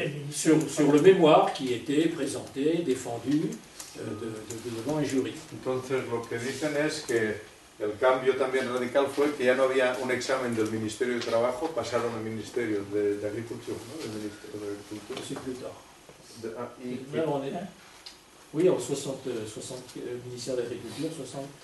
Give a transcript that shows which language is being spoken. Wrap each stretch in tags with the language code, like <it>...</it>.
<fr>Sur le mémoire qui était présenté, défendu devant un jury.</fr> <es>Entonces lo que dicen es que el cambio también radical fue que ya no había un examen del Ministerio de Trabajo, pasaron al Ministerio de Agricultura, ¿no? El Ministerio de Agricultura.</es> <fr>C'est plus tard. Oui, en 60 ministère de l'Agriculture, 60.</fr>